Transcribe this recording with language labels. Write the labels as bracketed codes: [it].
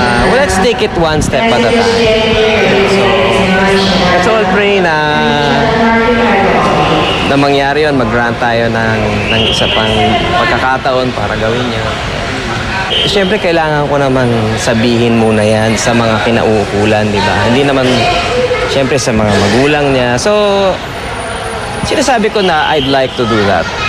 [en] Well, let's take it one step at a time. [tl] So, [en] let's all pray [tl] na mangyari yun, mag-grant tayo ng isa pang pagkakataon para gawin niya. Siyempre, kailangan ko naman sabihin muna yan sa mga kinauukulan, di ba? Hindi naman, siyempre, sa mga magulang niya. [en] So, [tl] sinasabi ko na [en] I'd like to do that.